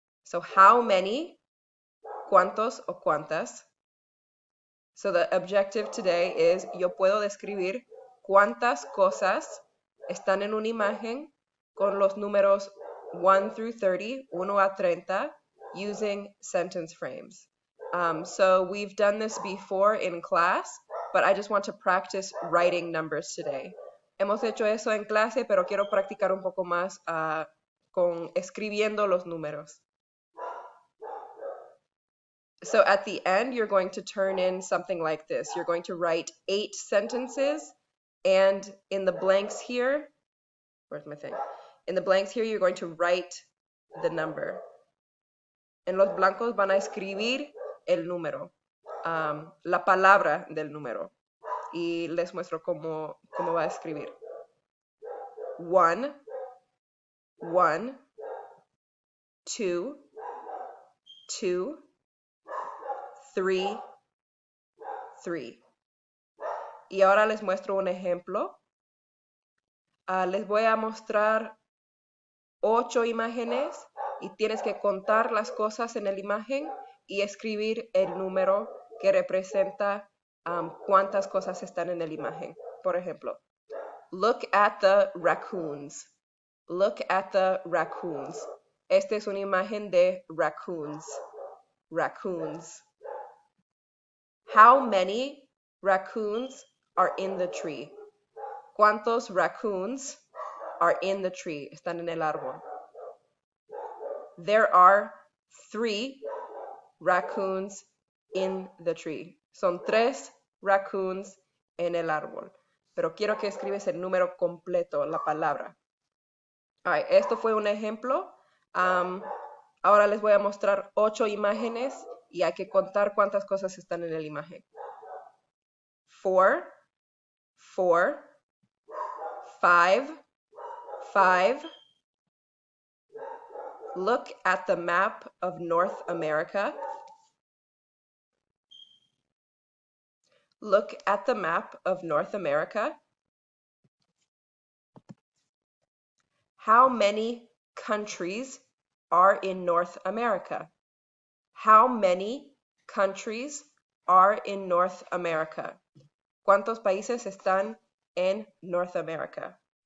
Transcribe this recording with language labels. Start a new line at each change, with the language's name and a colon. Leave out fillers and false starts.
English: So how many,
Spanish: cuántos o cuántas.
English: So the objective today is
Spanish: yo puedo describir cuántas cosas están en una imagen con los números
English: 1 through 30,
Spanish: 1 a 30,
English: using sentence frames. So we've done this before in class, but I just want to practice writing numbers today.
Spanish: Hemos hecho eso en clase, pero quiero practicar un poco más con escribiendo los números.
English: So at the end, you're going to turn in something like this. You're going to write 8 sentences, and in the blanks here, where's my thing? In the blanks here, you're going to write the number.
Spanish: En los blancos van a escribir el número, la palabra del número. Y les muestro cómo va a escribir. 1, 1, 2, 2, 3, 3. Y ahora les muestro un ejemplo. Les voy a mostrar 8 imágenes y tienes que contar las cosas en la imagen y escribir el número que representa cuántas cosas están en la imagen. Por ejemplo,
English: look at the raccoons. Look at the raccoons.
Spanish: Esta es una imagen de raccoons.
English: Raccoons. How many raccoons are in the tree?
Spanish: ¿Cuántos raccoons
English: are in the tree?
Spanish: Están en el árbol.
English: There are 3 raccoons in the tree.
Spanish: Son 3 raccoons en el árbol. Pero quiero que escribes el número completo, la palabra.
English: Right,
Spanish: esto fue un ejemplo. Ahora les voy a mostrar 8 imágenes y hay que contar cuántas cosas están en la imagen. 4, 4, 5, 5.
English: Look at the map of North America. Look at the map of North America. How many countries are in North America? How many countries are in North America?
Spanish: ¿Cuántos países están en North America?